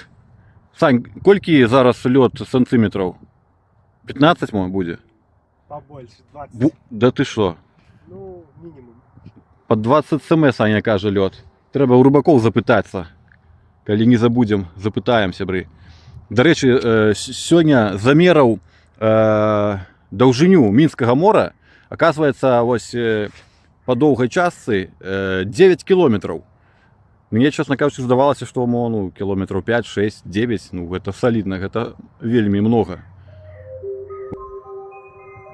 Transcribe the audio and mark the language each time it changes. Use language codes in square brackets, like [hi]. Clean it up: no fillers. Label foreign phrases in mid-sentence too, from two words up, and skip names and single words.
[be] Сань, колькі зараз лёд сантиметров? 15 мо будзе? [ru] Побольше, 20. Да ты що? Ну, минимум. Под 20 см, Саня каже, лёд. [be] Трэба у рыбакоў запытацца. Калі не забудзем, запытаем, сябры. Дарэчы, сёння замераў даўжыню Мінскага мора. Оказывается, вось по доўгай частцы 9 километров. Мне, [ru] честно кажучи, [be] здавалася, што ну, километров 5, 6, 9, ну, гэта солидно, гэта вельмі много.